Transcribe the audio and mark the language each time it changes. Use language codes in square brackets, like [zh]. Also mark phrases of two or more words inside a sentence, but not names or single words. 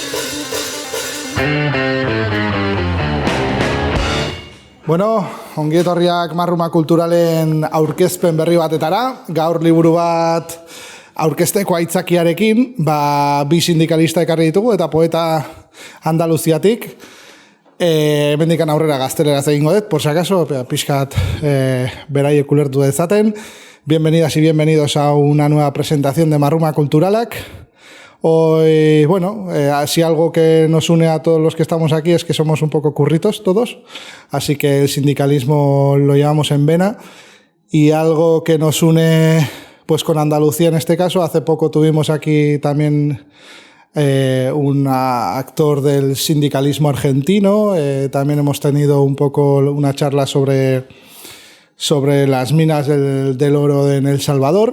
[eu] Bueno, ongi etorriak Marruma kulturalen aurkezpen berri batetara. Gaur liburu bat aurkezteko aitzakiarekin, bi sindikalista ekarri ditugu eta poeta Andaluziatik. Hemendikan aurrera gazteleraz egingo dut, [es] por si acaso, [eu] pixkat beraiek ulertu dezaten. [es] Bienvenidas y bienvenidos a una nueva presentación de Marruma Culturalak. Hoy, si algo que nos une a todos los que estamos aquí es que somos un poco curritos todos, así que el sindicalismo lo llevamos en vena. Y algo que nos une pues con Andalucía en este caso, hace poco tuvimos aquí también un actor del sindicalismo argentino, también hemos tenido un poco una charla sobre las minas del oro en El Salvador.